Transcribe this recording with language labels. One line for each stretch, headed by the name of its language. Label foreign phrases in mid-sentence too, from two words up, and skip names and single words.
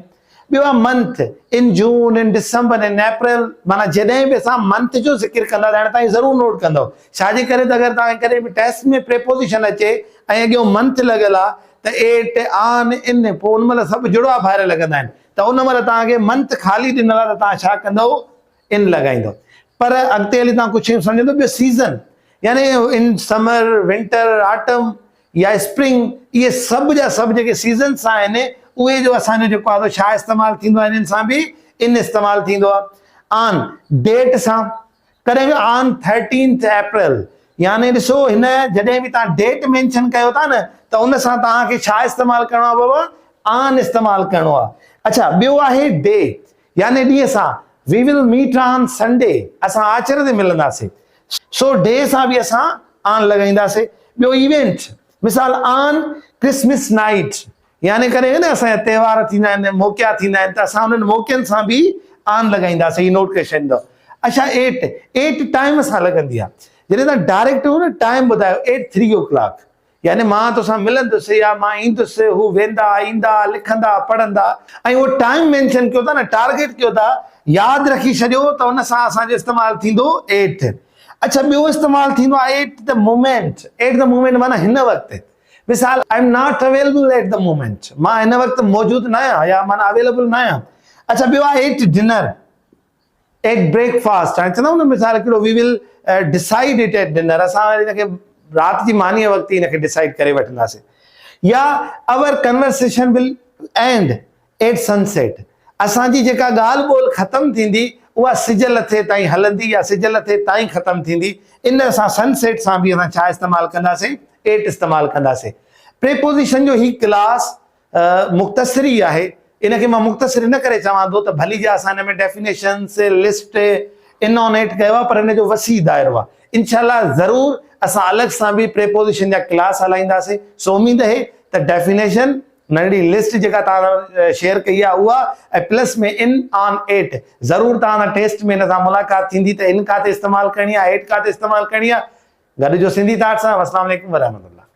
Sindhi: ॿियो आहे
English: month, in June, in December, in April,
Sindhi: माना जॾहिं बि असां मंथ जो ज़िक्र कंदा हाणे तव्हां ज़रूरु नोट कंदव, छाजे करे त अगरि तव्हांखे कॾहिं बि टेस्ट में प्रेपोज़िशन अचे ऐं अॻियों मंथ लॻियल आहे त
English: at, on, in,
Sindhi: पोइ उन महिल सभु जुड़वा फायर लॻंदा आहिनि, त उन महिल तव्हांखे मंथ ख़ाली ॾिनल आहे त तव्हां छा कंदव? इन लॻाईंदव। पर अॻिते हली तव्हां कुझु सम्झंदो। ॿियो सीज़न, यानी
English: in summer, winter, autumn
Sindhi: या स्प्रिंग, इहे सभु जा सभु जेके सीज़न्स आहिनि उहे जो असांजो जेको आहे छा इस्तेमालु थींदो आहे? इन्हनि सां बि इन इस्तेमालु थींदो आहे।
English: on date
Sindhi: सां, कॾहिं बि
English: on 13 April,
Sindhi: यानी ॾिसो हिन जॾहिं बि तव्हां
English: date mention
Sindhi: कयो था न त उन सां तव्हांखे छा इस्तेमालु करिणो आहे बाबा? ऑन इस्तेमालु करिणो आहे। अच्छा, ॿियो आहे डे, यानी ॾींहं सां,
English: we will meet on Sunday,
Sindhi: असां आचर ते मिलंदासीं, सो डे सां बि असां ऑन लॻाईंदासीं। ॿियो इवेंट, मिसाल
English: on Christmas night,
Sindhi: यानी करे न असांजा त्योहार थींदा आहिनि, मौक़िया थींदा आहिनि, त असां उन्हनि मौक़ियनि सां बि ऑन लॻाईंदासीं, हीअ नोट करे छॾींदव। अच्छा,
English: at time
Sindhi: सां लॻंदी आहे, जॾहिं तव्हां डायरेक्ट न टाइम ॿुधायो 8 3 o'clock, यानी मां तोसां मिलंदुसि या मां ईंदुसि, हू वेंदा, ईंदा, लिखंदा, पढ़ंदा, ऐं उहो
English: time mention
Sindhi: कयो था न, टारगेट कयो था, यादि रखी छॾियो त उन सां असांजो इस्तेमालु थींदो एट। अच्छा, ॿियो इस्तेमालु थींदो आहे
English: at the moment. at the moment
Sindhi: माना हिन वक़्तु, मिसाल
English: I am not available at the moment,
Sindhi: मां हिन वक़्तु मौजूदु न आहियां या माना अवेलेबल न आहियां। अच्छा, ॿियो आहे
English: at dinner, at breakfast,
Sindhi: हाणे चवंदा न मिसाल हिकिड़ो
English: we will decide it at dinner,
Sindhi: असां हिनखे राति जी मानीअ वक़्तु ई हिनखे डिसाइड करे वठंदासीं। या
English: our conversation will end at sunset,
Sindhi: असांजी जेका ॻाल्हि ॿोल ख़तमु थींदी उहा सिज लथे ताईं हलंदी या सिज लथे ताईं ख़तमु थींदी। इन असां सनसेट सां बि असां छा इस्तेमालु कंदासीं? एट इस्तेमालु कंदासीं। प्रेपोज़िशन जो ही क्लास मुख़्तसिरी आहे, इनखे मां मुख़्तसिर न करे चवां थो त भली जा असां हिन में डेफिनेशन्स,
English: list in on at
Sindhi: कयो आहे, पर इन जो वसी दायरो आहे। इंशाल्लाह ज़रूर असां अलॻि सां बि प्रेपोजिशन जा क्लास हलाईंदासीं। सो उम्मीद आहे त डेफिनेशन नंढड़ी लिस्ट जेका तव्हां शेयर कई आहे उहा ऐं प्लस में
English: in on at
Sindhi: ज़रूर तव्हां टेस्ट में इन सां मुलाक़ात थींदी त इन काथे इस्तेमालु करणी आहे, एट काथे इस्तेमालु करणी आहे। गॾिजो सिंधी थाट्स सां।
Arabic: السلام عليكم ورحمة الله.